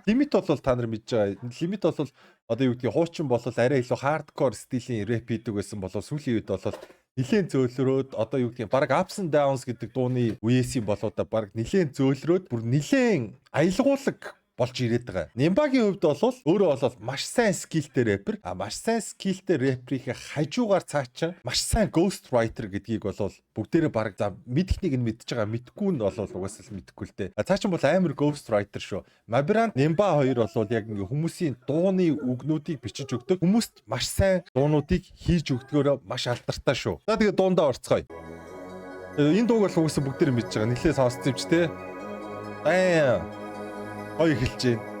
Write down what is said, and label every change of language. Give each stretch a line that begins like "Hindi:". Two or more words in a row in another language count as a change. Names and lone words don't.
Mongolian: Лимит бол та нар мэдж байгаа. Лимит бол одоо юу гэдгийг хуучин бол арай илүү хардкор стилийн рэп хийдэг байсан болов сүүлийн үед бол нилээн зөөлрөөд одоо юу гэдгийг баг Ups and Downs гэдэг дууны үеэсийн болоодаа баг нилээн зөөлрөөд бүр нилээн аялгуулаг болж ирээд байгаа. Нимбагийн хувьд бол өөрөө бол маш сайн скиллтэй рэпер. Маш сайн скиллтэй рэперийн хажуугаар цаачаа маш сайн
English: ghost writer
Mongolian: гэдгийг бол бүгдээрээ баг за мэдхнийг нь мэдж байгаа. Мэдгүй нь бол угаасаа л мэдгүй л дээ. Цаачин бол амар
English: ghost writer
Mongolian: шүү. Мабрант Нимба хоёр бол яг ингээ хүмүүсийн дууны үгнүүдийг бичиж өгдөг. Хүмүүст маш сайн дуунуудыг хийж өгдгөөрөө маш алдартай шүү. За тэгээ дуундаа орцгоё. Энэ дууг бол угаасаа бүгдээрээ мэдж байгаа. Нилээ сонссон юм ч те. Ой эхэлж байна.